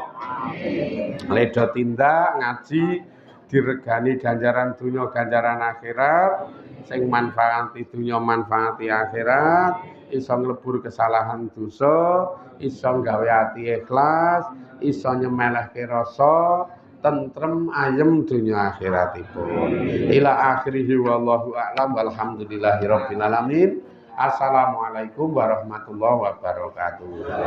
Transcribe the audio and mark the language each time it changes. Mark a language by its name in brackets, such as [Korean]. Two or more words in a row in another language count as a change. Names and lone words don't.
[Javanese] Ledo tindak ngaji diregani ganjaran dunya ganjaran akhirat sing manfaati dunya manfaati akhirat iso nglebur kesalahan dosa iso gawe ati ikhlas iso nyemelehke rasa tentrem ayem dunya akhiratipun. [Arabic] إلى آخره والله أعلم والحمد لله رب العالمين. السلام عليكم ورحمة الله وبركاته.